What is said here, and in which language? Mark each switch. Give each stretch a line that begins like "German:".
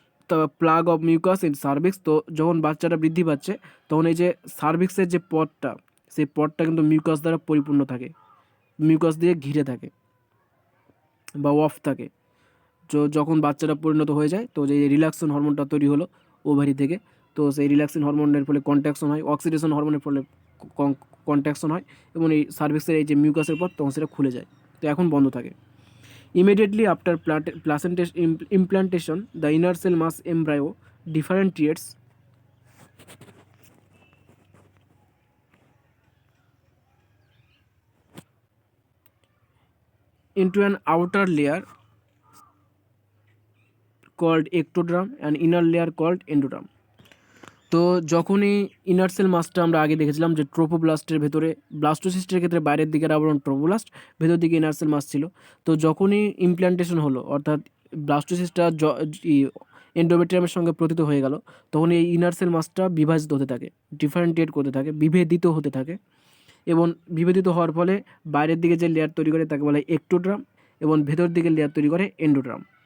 Bangla: তো
English: plug of mucus in cervix,
Bangla: তো যখন বাচ্চাটা বৃদ্ধি পাচ্ছে তখন এই যে সার্ভিক্সের যে পথটা, সেই পথটা কিন্তু মিউকাস দ্বারা পরিপূর্ণ থাকে, মিউকাস দিয়ে ঘিরে থাকে বা অফ থাকে। তো যখন বাচ্চাটা পরিণত হয়ে যায়, তো যে রিল্যাক্সন হরমোনটা তৈরি হলো ওভারি থেকে, তো সেই রিল্যাক্সিন হরমোনের ফলে কন্ট্রাকশন হয়, অক্সিডেশন হরমোনের ফলে কন্ট্রাকশন হয়, এবং এই সার্ভিক্সের এই যে মিউকাসের পথ তখন সেটা খুলে যায়, তো এখন বন্ধ থাকে।
English: Immediately after implantation, the inner cell mass embryo differentiates into an outer layer called ectoderm and inner layer called endoderm.
Bangla: তো যখনই ইনার সেল মাসটা আমরা আগে দেখেছিলাম যে ট্রোপোব্লাস্টের ভেতরে, ব্লাস্টোসিস্টের ক্ষেত্রে বাইরের দিকের আবরণ ট্রোপোব্লাস্ট, ভেতর দিকে ইনার সেল মাস ছিল। তো যখনই ইমপ্ল্যান্টেশন হলো, অর্থাৎ ব্লাস্টোসিস্টটা এন্ডোমেট্রিয়ামের সঙ্গে প্রথিত হয়ে গেল, তখন এই ইনার সেল মাসটা বিভাজিত হতে থাকে, ডিফারেন্টিয়েট করতে থাকে, বিভেদিত হতে থাকে, এবং বিভেদিত হওয়ার ফলে বাইরের দিকে যে লেয়ার তৈরি করে তাকে বলা হয় একটোড্রাম, এবং ভেতর দিকে লেয়ার তৈরি করে এন্ডোড্রাম।